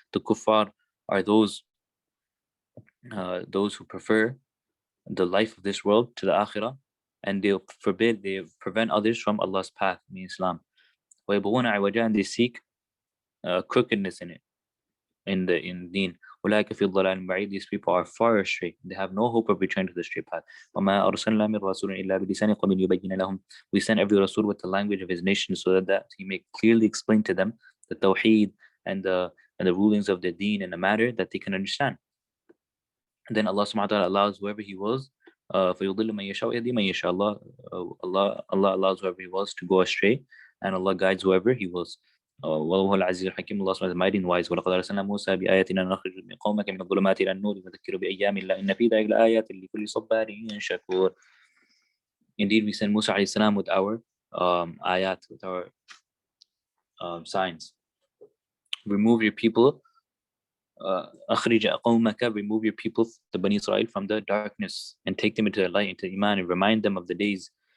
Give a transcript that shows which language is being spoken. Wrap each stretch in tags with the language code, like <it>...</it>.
<en>The kuffar are those who prefer the life of this world to the akhirah, and they prevent others from Allah's path in Islam.</en> <ar>وَيَبْغُونَ عِوَجًا,</ar> <en>and they seek crookedness in deen.</en> <ar>أولئك في ضلال بعيد,</ar> <en>these people are far astray. They have no hope of returning to the straight path.</en> <ar>وما أرسلنا من رسول إلا بلسان قوم يبين لهم.</ar> <en>We send every Rasul with the language of his nation, so that he may clearly explain to them the tawheed and the rulings of the deen in a manner that they can understand. And then Allah subhanahu wa ta'ala allows whoever He wills,</en> <ar>فيضل من يشاء ويهدي من يشاء.</ar> <en>Allah allows whoever He wills to go astray, and Allah guides whoever He wills.</en> <ar>وهو العزيز الحكيم.</ar> <en>Allah subhanahu wa ta'ala is mighty and wise.</en> <ar>ولقد أرسلنا موسى بآياتنا نخرج من قومك من الظلمات إلى النور وذكر بأيام الله إن في ذلك لآيات لكل صبار شكور.</ar> <en>Indeed, we send Musa alayhi salam with our ayat, with our signs. Remove your people,</en> <ar>أخرج قومك,</ar> <en>remove your people, the Bani Israel, from the darkness and take them into the light, into Iman, and remind them of the days.</en>